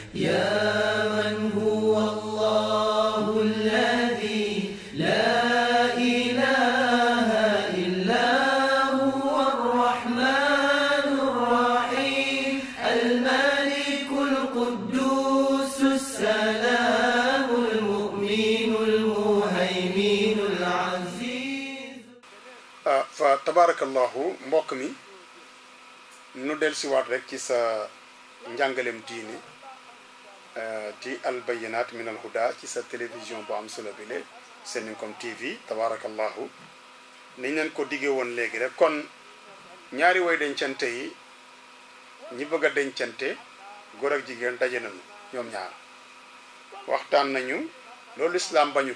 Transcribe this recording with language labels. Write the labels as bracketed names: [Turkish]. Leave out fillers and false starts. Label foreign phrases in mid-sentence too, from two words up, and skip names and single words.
[Arabic] يا من هو الله الذي لا إله إلا هو الرحمن الرحيم الملك القدوس السلام المؤمن المهيمن العزيز. فتبارك الله [Wolof] mbokk mi nu dellusiwaat rek ci sa njàngalem diine ci [Arabic] البينات من الهدى [Wolof] ci sa télévision bu am solo bile Seninkom TV tabarakallahu niñ leen ko diggee woon léegi rek kon ñaari way dencante yi ñi bëgg a dencante góor ak jigéen daje nañu ñoom ñaar waxtaan nañu loolu lislaam bañu